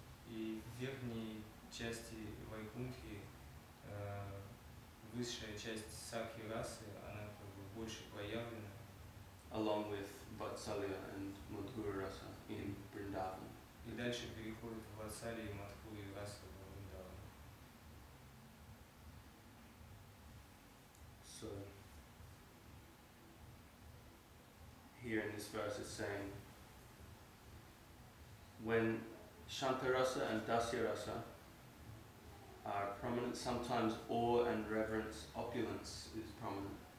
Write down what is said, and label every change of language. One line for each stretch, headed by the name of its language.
Russian: И в верхней части Вайкунтхи высшая часть сакхи расы, она как бы больше проявлена.
English: Along with Vatsalya and Madhura rasa in Vrindavan.
Russian: И дальше переходит в Ватсали и Мадху и расу в Вриндаване.
English: So here in this verse it's saying, when Shantarasa and Dasyarasa are prominent, sometimes awe and reverence, opulence is prominent.